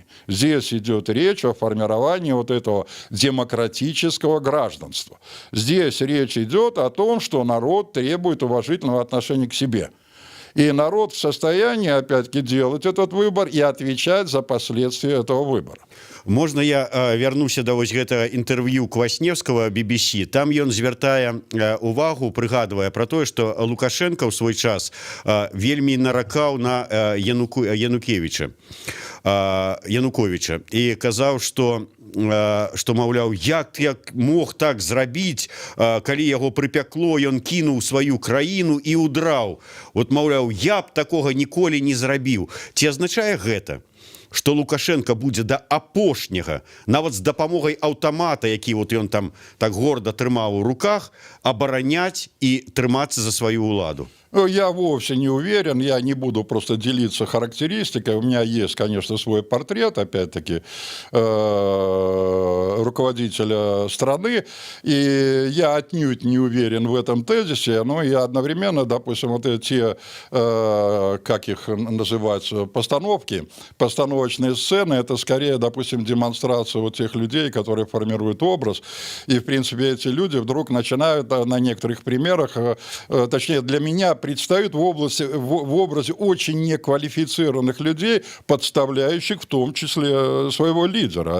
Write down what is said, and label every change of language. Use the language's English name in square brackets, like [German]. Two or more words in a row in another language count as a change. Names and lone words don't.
[Russian] Здесь идет речь о формировании вот этого демократического гражданства. Здесь речь идет о том, что народ требует уважительного отношения к себе. И народ в состоянии, опять-таки, делать этот выбор и отвечать за последствия этого выбора. [Belarusian] Можна я вярнуся да вось гэтага інтэрв'ю Квасневскага BBC. Там ён звяртае увагу, прыгадвае пра тое, што Лукашенко ў свой час вельмі наракаў на Януковіча і казаў, што маўляў, як мог так зрабіць, калі яго прыпякло, ён кінуў сваю краіну і удраў. Вот, маўляў, я б такога ніколі не зрабіў. Ці азначае гэта, што Лукашенко будзе да апошняга, нават з дапамогай аўтамата, які вот ён там так горда трымаў у руках, абараняць і трымацца за сваю ўладу? [Russian] Я вовсе не уверен, я не буду просто делиться характеристикой. У меня есть, конечно, свой портрет, опять-таки, руководителя страны, и я отнюдь не уверен в этом тезисе, но и одновременно, допустим, вот эти, как их называть, постановочные сцены, это скорее, допустим, демонстрация вот тех людей, которые формируют образ, и, в принципе, эти люди вдруг начинают на некоторых примерах, точнее, для меня, предстают в образе очень неквалифицированных людей, подставляющих в том числе своего лидера.